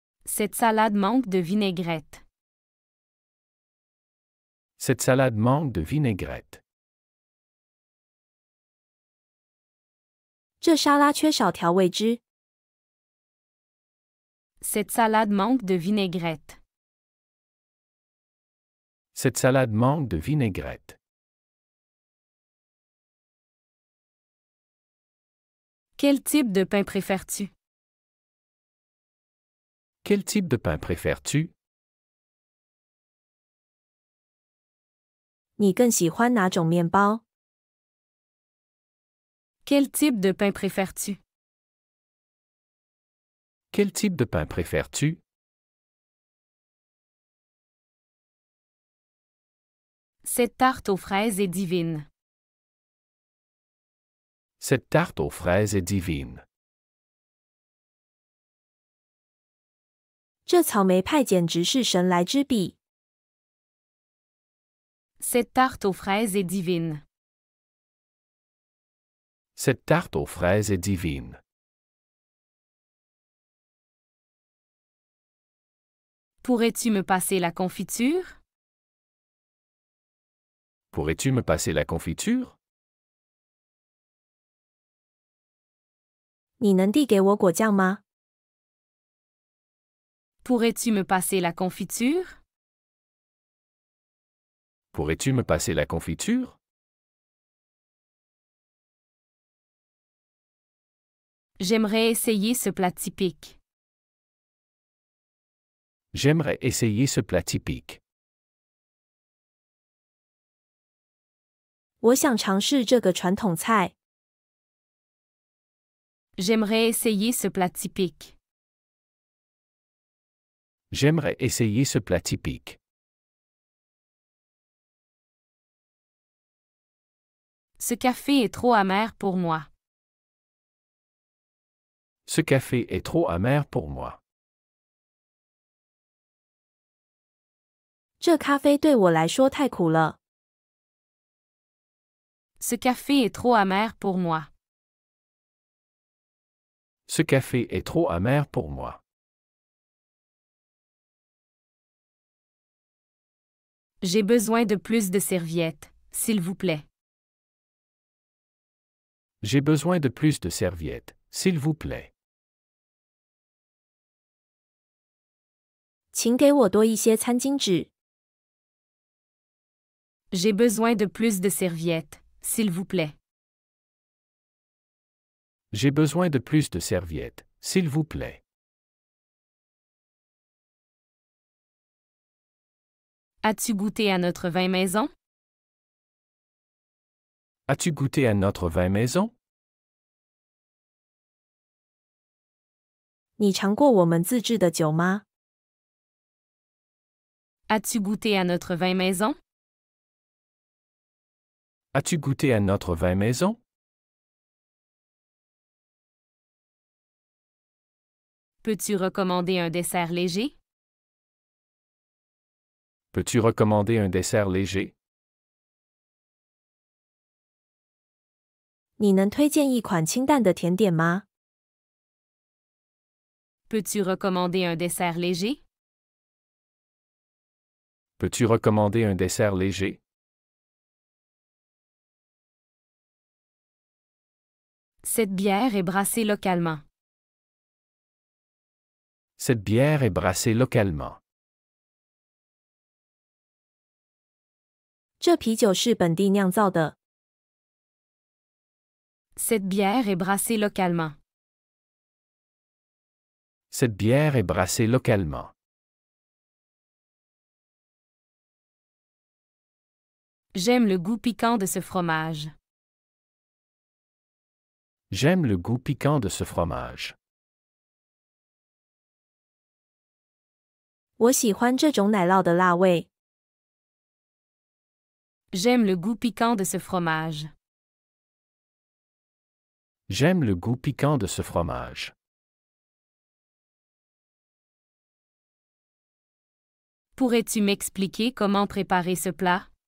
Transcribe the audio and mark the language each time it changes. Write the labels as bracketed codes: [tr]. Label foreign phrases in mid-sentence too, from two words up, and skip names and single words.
[fr] Cette salade manque de vinaigrette. Cette salade manque de vinaigrette. [zh] 这沙拉缺少调味汁。 [fr] Cette salade manque de vinaigrette. Cette salade manque de vinaigrette. Quel type de pain préfères-tu? Quel type de pain préfères-tu? [zh] 你更喜欢哪种面包？ [fr] Quel type de pain préfères-tu? Quel type de pain préfères-tu? Cette tarte aux fraises est divine. Cette tarte aux fraises est divine. [zh] 这草莓派简直是神来之笔。 [fr] Cette tarte aux fraises est divine. Cette tarte aux fraises est divine. Pourrais-tu me passer la confiture? Pourrais-tu me passer la confiture? [zh] 你能递给我果酱吗？ [fr] Pourrais-tu me passer la confiture? Pourrais-tu me passer la confiture? J'aimerais essayer ce plat typique. J'aimerais essayer ce plat typique. [zh] 我想尝试这个传统菜。 [fr] J'aimerais essayer ce plat typique. J'aimerais essayer ce plat typique. Ce café est trop amer pour moi. Ce café est trop amer pour moi. [zh] 这咖啡对我来说太苦了。 [fr] Ce café est trop amer pour moi. Ce café est trop amer pour moi. J'ai besoin de plus de serviettes, s'il vous plaît. J'ai besoin de plus de serviettes, s'il vous plaît. [zh] 请给我多一些餐巾纸。 [fr] J'ai besoin de plus de serviettes, s'il vous plaît. J'ai besoin de plus de serviettes, s'il vous plaît. As-tu goûté à notre vin maison? As-tu goûté à notre vin maison? [zh] 你尝过我们自制的酒吗？ [fr] As-tu goûté à notre vin maison? As-tu goûté à notre vin maison? Peux-tu recommander un dessert léger? Peux-tu recommander un dessert léger? [zh] 你能推荐一款清淡的甜点吗？ [fr] Peux-tu recommander un dessert léger? Peux-tu recommander un dessert léger? Cette bière est brassée localement. Cette bière est brassée localement. [zh] 这啤酒是本地酿造的。 [fr] Cette bière est brassée localement. Cette bière est brassée localement. J'aime le goût piquant de ce fromage. J'aime le goût piquant de ce fromage. [zh] 我喜欢这种奶酪的辣味。 [fr] J'aime le goût piquant de ce fromage. J'aime le goût piquant de ce fromage. Pourrais-tu m'expliquer comment préparer ce plat?